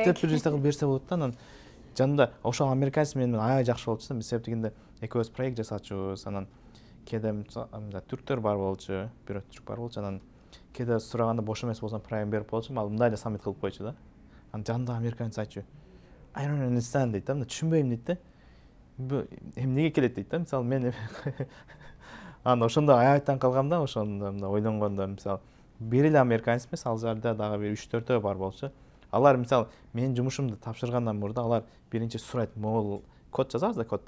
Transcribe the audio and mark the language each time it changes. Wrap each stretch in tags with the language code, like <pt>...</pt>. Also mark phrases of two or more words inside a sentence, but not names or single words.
<ky>Эптеп бир нерсе кылып берсе болот да. Анан жанында ошол американец менен аябай жакшы болчу. Себеп дегенде экөөбүз проект жасачубуз. Анан кээде мындай түрктөр бар болчу, бирөө түрк бар болчу. Анан кээде сураганда бош эмес болсом проект берип болчу, ал мындай эле саммит кылып койчу да. Анан жанында американец айтчу:</ky> <en>I don't understand</en> <ky>дейт да, түшүнбөйм дейт да. Эмнеге келет дейт да, мисалы мен анан ошондо аябай таң калгам да, ошондо мындай ойлонгондо, мисалы бир эле американец эмес, ал жерде дагы бир 3-4 бар болчу. Алар мисалы менин жумушумду тапшыргандан мурда алар биринчи сурайт, могул код жазабыз да, коддо.</ky>